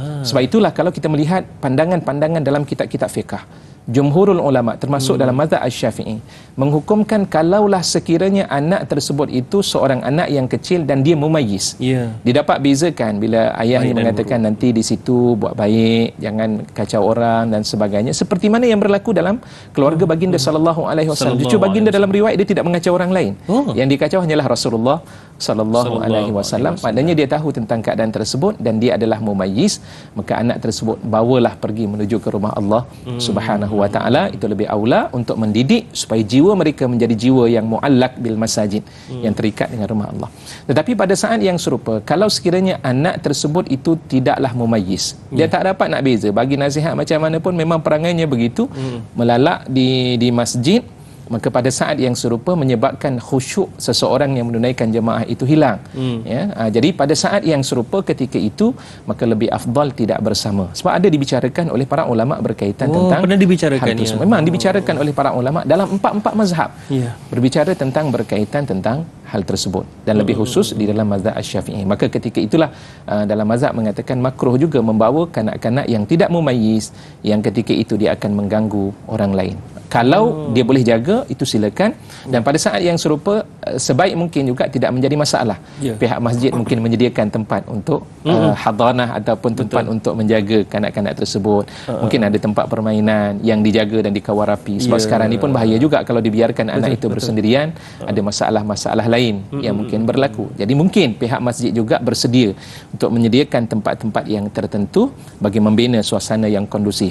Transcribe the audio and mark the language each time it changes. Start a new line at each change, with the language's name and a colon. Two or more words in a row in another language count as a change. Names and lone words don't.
Malay: Sebab itulah kalau kita melihat pandangan-pandangan dalam kitab-kitab fiqh, jumhurul ulama termasuk dalam mazhab Asy-Syafi'i menghukumkan kalaulah sekiranya anak tersebut itu seorang anak yang kecil dan dia mumayyiz. Dia dapat bezakan bila ayahnya mengatakan nanti di situ buat baik, jangan kacau orang dan sebagainya, seperti mana yang berlaku dalam keluarga baginda
Arabic: صلى الله عليه وسلم.
Malay: Justru baginda dalam riwayat dia tidak mengacau orang lain. Yang dikacau hanyalah Rasulullah
Arabic: صلى الله عليه وسلم.
Malay: Maknanya dia tahu tentang keadaan tersebut dan dia adalah mumayyiz, maka anak tersebut bawalah pergi menuju ke rumah Allah
Arabic: سبحانه وتعالى.
Malay: Itu lebih aula untuk mendidik supaya jiwa mereka menjadi jiwa yang
Arabic: معلق بالمساجد,
Malay: yang terikat dengan rumah Allah. Tetapi pada saat yang serupa, kalau sekiranya anak tersebut itu tidaklah mumayyiz, dia tak dapat nak beza, bagi nasihat macam mana pun memang perangainya begitu, melalak di masjid, maka pada saat yang serupa menyebabkan khusyuk seseorang yang menunaikan jemaah itu hilang. Jadi pada saat yang serupa ketika itu, maka lebih afdal tidak bersama. Sebab ada dibicarakan oleh para ulama berkaitan tentang pernah dibicarakan hal tersebut. Memang dibicarakan oleh para ulama dalam empat mazhab. Berbicara tentang berkaitan tentang hal tersebut, dan lebih khusus di dalam mazhab Asy-Syafi'i. Maka ketika itulah dalam mazhab mengatakan makruh juga membawa kanak-kanak yang tidak mumayyiz, yang ketika itu dia akan mengganggu orang lain. Kalau dia boleh jaga, itu silakan. Dan pada saat yang serupa, sebaik mungkin juga tidak menjadi masalah. Pihak masjid mungkin menyediakan tempat untuk hadanah ataupun tempat untuk menjaga kanak-kanak tersebut. Mungkin ada tempat permainan yang dijaga dan dikawal rapi. Sebab sekarang ni pun bahaya juga kalau dibiarkan anak itu bersendirian, ada masalah-masalah lain yang mungkin berlaku. Jadi mungkin pihak masjid juga bersedia untuk menyediakan tempat-tempat yang tertentu bagi membina suasana yang kondusif.